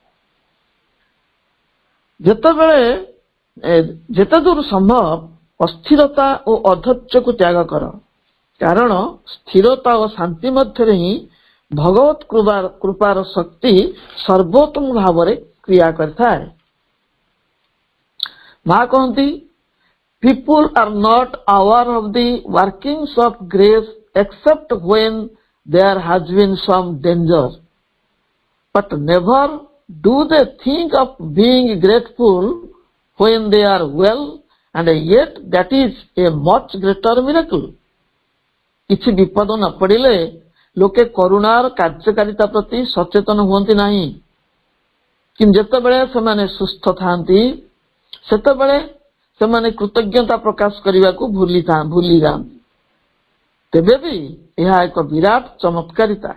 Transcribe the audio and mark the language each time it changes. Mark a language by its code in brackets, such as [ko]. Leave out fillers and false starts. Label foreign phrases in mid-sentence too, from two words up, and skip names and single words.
[or] ଯେତେ ଦୂର ସମ୍ଭବ ଅସ୍ଥିରତା ଓ ଅଧୈର୍ଯ୍ୟକୁ ତ୍ୟାଗ କର, କାରଣ ସ୍ଥିରତା ଓ ଶାନ୍ତି ମଧ୍ୟରେ ହିଁ ଭଗବତ କୃପାର ଶକ୍ତି ସର୍ବୋତ୍ତମ ଭାବରେ କ୍ରିୟା କରିଥାଏ। ମା କହନ୍ତି, [en] people are not aware of the workings of grace except when there has been some danger, but never do they think of being grateful when they are well, and yet that is a much greater miracle. [or] କିଛି ବିପଦ ନ ପଡ଼ିଲେ ଲୋକେ କରୁଣାର କାର୍ଯ୍ୟକାରିତା ପ୍ରତି ସଚେତନ ହୁଅନ୍ତି ନାହିଁ, କିନ୍ତୁ ଯେତେବେଳେ ସେମାନେ ସୁସ୍ଥ ଥାନ୍ତି ସେତେବେଳେ ସେମାନେ କୃତଜ୍ଞତା ପ୍ରକାଶ କରିବାକୁ ଭୁଲି ଯାଆନ୍ତି। ତେବେ ବି ଏହା ଏକ ବିରାଟ ଚମତ୍କାରିତା।